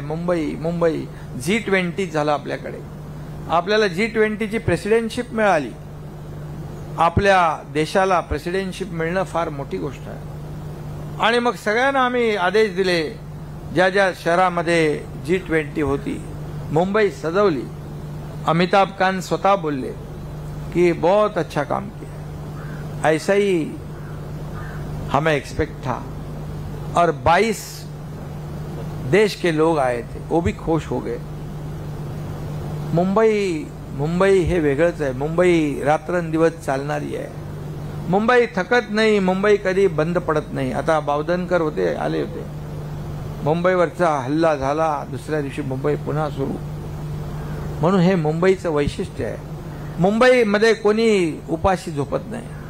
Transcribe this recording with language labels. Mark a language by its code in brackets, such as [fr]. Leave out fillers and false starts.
[mr] Mumbai G20 झालं आपल्याकडे. आपल्याला G20 ची प्रेसिडेंटशिप मिळाली. आपल्या देशाला प्रेसिडेंटशिप मिळणं फार मोठी गोष्ट आहे. आणि मग सगळ्यांना आम्ही आदेश दिले, ज्या ज्या शहरामध्ये G20 होती मुंबई सजवली. [hi] अमिताभ कांत [mr] स्वतः बोलले कि [hi] बहुत अच्छा काम किया, ऐसा ही हमें एक्सपेक्ट था. और 22 देश के लोग आए थे, वो भी खुश हो गए. [mr] मुंबई हे वेगळंच आहे. मुंबई रात्रंदिवस चालणारी आहे. मुंबई थकत नाही, मुंबई कधी बंद पडत नाही. आता बावधनकर होते, आले होते. मुंबईवरचा हल्ला झाला, दुसऱ्या दिवशी मुंबई पुन्हा सुरू. म्हणून हे मुंबईचं वैशिष्ट्य आहे. मुंबईमध्ये कोणी उपाशी झोपत नाही.